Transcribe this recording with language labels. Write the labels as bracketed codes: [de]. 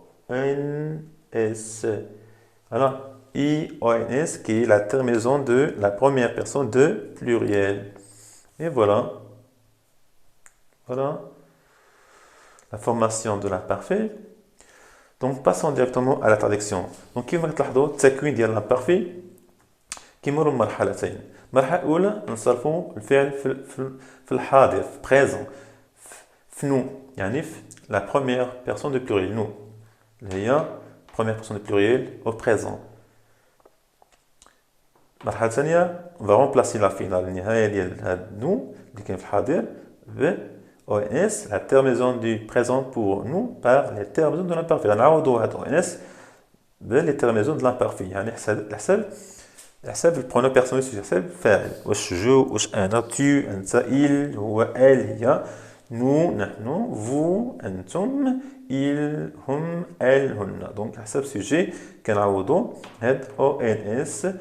[fr] I-O-N-S. Voilà. I-O-N-S qui est la terminaison de la première personne de pluriel. Et voilà. Voilà. La formation de l'imparfait. Donc, passons directement à la traduction. [ar] Donc, كيف تلاحظوا التكوين ديال l'imparfait كيمر بمرحلتين. المرحلة الأولى نصرفوا الفعل في الحاضر في présent في nous يعني في [fr] la première personne de pluriel nous [ar] اللي هي [fr] première personne de pluriel au présent. [ar] المرحلة الثانية [fr] on va remplacer la finale [ar] النهاية ديال هاد [fr] nous [ar] اللي كاين في الحاضر ب [fr] ONS, la terminaison du présent pour nous par les terminaisons de l'imparfait. [ar] غنعوضوا هاد ONS بلي [fr] terminaisons de l'imparfait. [ar] يعني حسب البرونو بيرسونيل سوجي حسب فاعل. واش جو واش انا tu انت il هو elle هي nous نحن vous انتم il هم elle هن. دونك حسب سوجي كنعوضوا هاد ONS.